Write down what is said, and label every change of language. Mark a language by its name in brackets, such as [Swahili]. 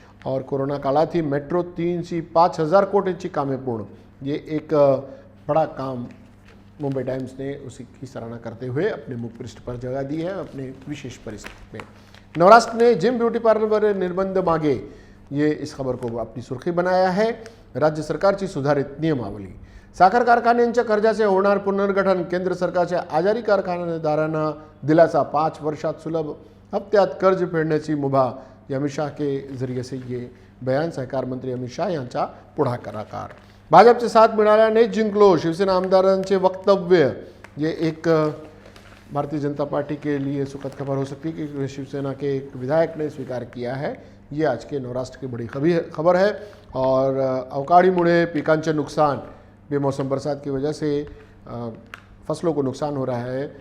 [Hindi] और [Marathi] कोरोना काळात ही मेट्रो 3 से 5,000 कोटींची कामे पूर्ण, [Hindi] ये एक बड़ा काम मुंबई टाइम्स ने उसी की सराहना करते हुए अपने मुख पृष्ठ पर जगह दी है अपने विशेष परिस्थिति में। नवराष्ट्र ने जिम ब्यूटी पार्लर पर [Marathi] निर्बंध मागे, [Hindi] ये इस खबर को अपनी सुर्खी बनाया है। [Marathi] राज्य सरकारची सुधारित नियमावली, साखर कारखान्यांच्या कर्जाचे होणार पुनर्गठन, केंद्र सरकारच्या आजारी कारखानेदारांना दिलासा, 5 वर्षात सुलभ हप्त्यात कर्ज फेडण्याची मुभा, [Hindi] अमित शाह के जरिए से ये बयान [Marathi] सहकार मंत्री अमित शाह यांचा पुढाकार। भाजपचे साथ मिळाल्याने जिंकलो, शिवसेना आमदारांचे वक्तव्य, [Hindi] ये एक भारतीय जनता पार्टी के लिए सुखद खबर हो सकती है कि शिवसेना के एक विधायक ने स्वीकार किया है। ये आज के नवराष्ट्र की बड़ी खबर है। और [Marathi] अवकाळीमुळे पिकांचे नुकसान, [Hindi] बेमौसम बरसात की वजह से फसलों को नुकसान हो रहा है।